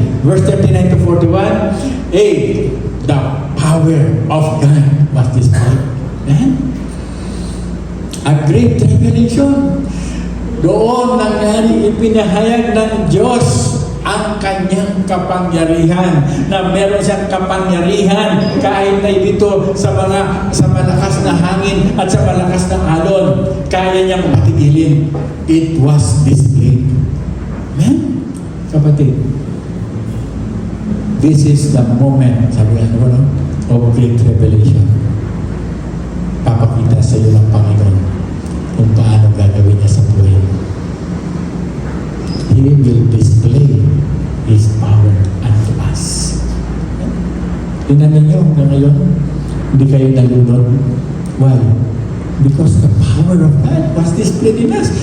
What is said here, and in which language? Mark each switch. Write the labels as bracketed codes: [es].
[en] Verse 39 to 41, the power of God was displayed. A great revelation. [tl] Doon nangyari, ipinahayag ng Diyos ang kanyang kapangyarihan, na meron siyang kapangyarihan kahit na dito sa malakas na hangin at sa malakas na alon, kaya niyang patigilin. [en] It was displayed. Amen? Kapatid, this is the moment, [tl] sabi nga, [en] of great revelation. [tl] Papakita sa iyo ng Panginoon kung paano gagawin niya sa buhay. [en] He will display His power unto us. [tl] Tingnan ninyo hanggang ngayon, hindi kayo nalunod. [en] Why? Because the power of God was displayed in us.